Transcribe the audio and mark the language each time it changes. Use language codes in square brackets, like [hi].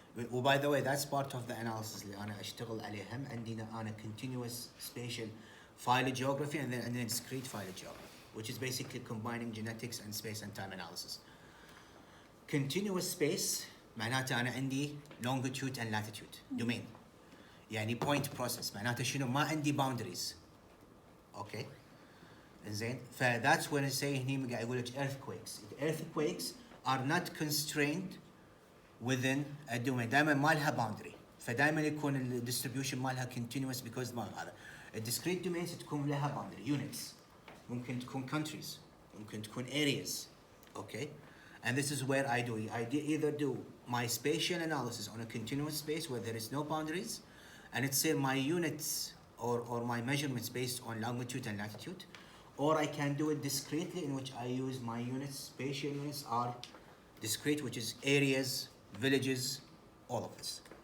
[en] By the way, that's part of the analysis اللي أنا أشتغل عليهم. عندنا أنا continuous spatial phylogeography and then discrete phylogeography, which is basically combining genetics and space and time analysis. Continuous space معناته أنا عندي longitude and latitude domain. [ar] يعني point process معناته شنو؟ ما عندي boundaries. Okay. زين. [en] That's when I say هني قاعد يقول لك earthquakes. Earthquakes are not constrained within a domain. [ar] دائما ما لها boundary. فدائما يكون ال distribution مالها continuous because ما هذا. [en] discrete domains تكون لها boundary units. [ar] ممكن تكون countries. ممكن تكون areas. [en] Okay. And this is where I either do my spatial analysis on a continuous space where there is no boundaries, and it's say my units or my measurements based on longitude and latitude, or I can do it discretely, in which I use my units. Spatial units are discrete, which is areas, villages, all of this.